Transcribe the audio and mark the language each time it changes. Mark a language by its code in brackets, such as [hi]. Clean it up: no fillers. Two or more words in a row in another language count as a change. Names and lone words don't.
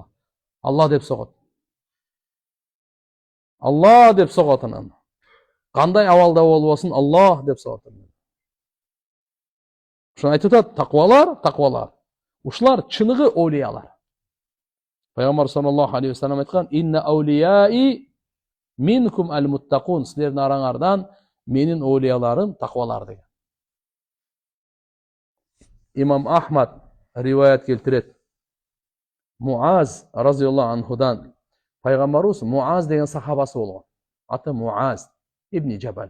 [ky] Алла деп согот. Алла деп согот анан. Кандай абалда болбосун, Аллах деп согот. Ушуну айтып атат, таквалар. Ушулар чыныгы оолиялар. [ar] Пайгамбар صلى الله عليه وسلم айткан: "إن أوليائي منكم المتقون." [ky] Силердин араңардан менин оолияларым таквалар деген. Имам Ахмад риваят келтирет. Муаз [ar] رضي الله عنه [ky] пайгамбарыбыз Муаз деген сахабасы болгон. Аты Муаз ибн Жабал.